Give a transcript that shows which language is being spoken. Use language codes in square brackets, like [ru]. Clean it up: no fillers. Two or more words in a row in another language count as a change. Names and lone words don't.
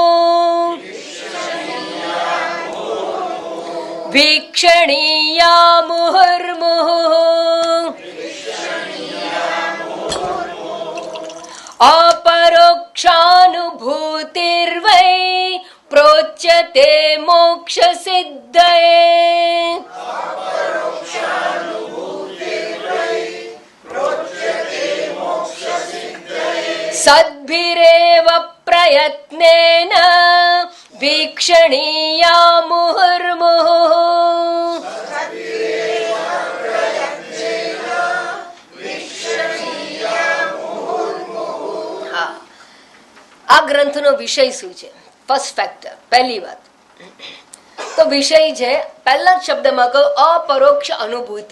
[sa] वीक्षणीया मुहुर्मुहुः अपरोक्षानुभूतिर्वै प्रोच्यते मोक्षसिद्धये सद्भिरेव प्रयत्नेन वीक्षणीया मुहुर्मुहुः [gu] આ ગ્રંથનો વિષય શું છે? [en] first factor, [gu] પહેલી વાત તો વિષય છે, પહેલા જ શબ્દમાં કહો અપરોક્ષ અનુભૂતિ.